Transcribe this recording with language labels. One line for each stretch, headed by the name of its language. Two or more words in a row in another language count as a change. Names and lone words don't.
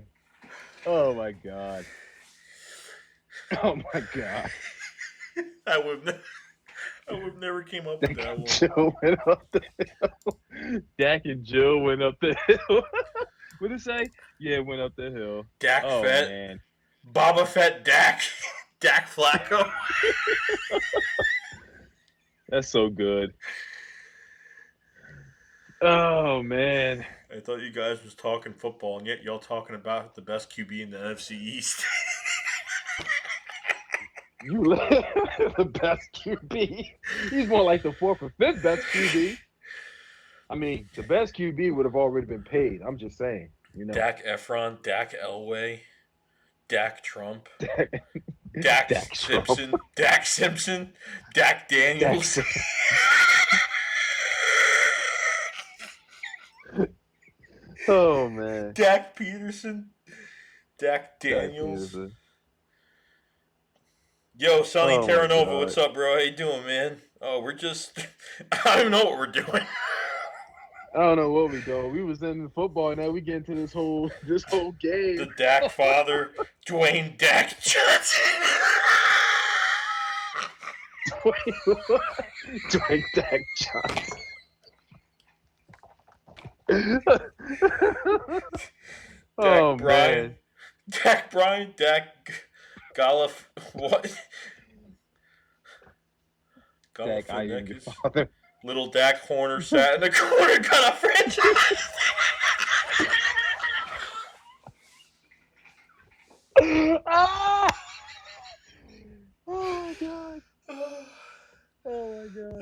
English: Oh my God. Oh my God. I would never came up with that one. Jill went up the hill. Dak and Jill went up the hill. What did it say? Yeah, it went up the hill. Dak Oh Fett. man. Boba Fett Dak. Dak Flacco. That's so good. Oh man. I thought you guys was talking football, and yet y'all talking about the best QB in the NFC East. You the best QB. He's more like the fourth or fifth best QB. I mean, the best QB would have already been paid. I'm just saying, you know. Dak Efron, Dak Elway, Dak Trump, Dak Simpson, Trump. Dak Simpson, Dak Daniels. Oh man. Dak Peterson, Dak Daniels. Dak Yo, Sonny Oh, my Terranova, God. what's up, bro? How you doing, man? Oh, we're just I don't know what we're doing. I don't know what we doing. We was in football, now we get into this whole game. The Dak father, Dwayne Dak Johnson. Dwayne Dak Johnson. Oh man. Dak Bryan, Dak Galif, what? Dak, I am your father. Little Dak Horner sat in the corner, got a franchise. Ah! Oh my God. Oh my God.